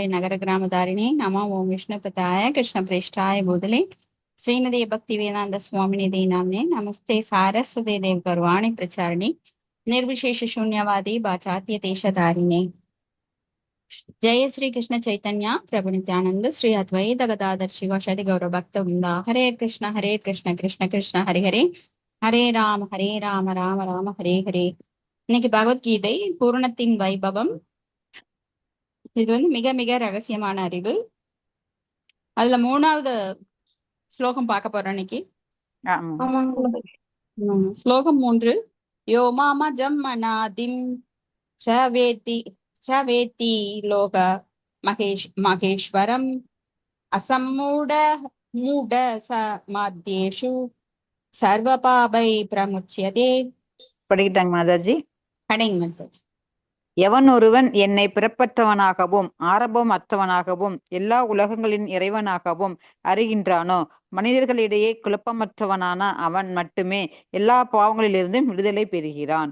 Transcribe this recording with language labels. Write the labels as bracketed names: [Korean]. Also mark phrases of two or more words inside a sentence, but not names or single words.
[Sanskrit] नगरग्रामधारिणे नमः ओम विष्णुपताय कृष्णप्रेष्ठाय भूतले श्रीमती भक्तिवेदांत स्वामिनिति नामिने नमस्ते सारस्वते देव गौरवाणी प्रचारिणे निर्विशेष शून्यवादी वाचात्य देशधारिणे जय श्री कृष्ण चैतन्य प्रभु नित्यानंद श्री अद्वैत गदाधर शिवाशदि गौरव भक्त वृंदा हरे कृष्ण कृष्ण कृष्ण हरे हरे हरे राम राम राम हरे हरे। [Tamil] இன்னைக்கு பகவத்கீதை பூரணத்தின் வைபவம். இது மிக மிக ரகசியமான அறிவு. அதுல 3வது ஸ்லோகம் பார்க்க போறோம் இன்னைக்கு. [Sanskrit] ஸ்லோகம் 3. यो मामजम् मनादिम् सवेति सवेति लोक महेश्वरम् असम्मूढ मूढ समाद्येषु सर्वपापै प्रमुच्यते. [Tamil] படிக்கிட்டாங்க மாதாஜி. கடைங்க மாதாஜி. எவன் ஒருவன் என்னை பிறப்பற்றவனாகவும் ஆரம்பம் அற்றவனாகவும் எல்லா உலகங்களின் இறைவனாகவும் அறிகின்றானோ, மனிதர்களிடையே குழப்பமற்றவனான அவன் மட்டுமே எல்லா பாவங்களிலிருந்தும் விடுதலை பெறுகிறான்.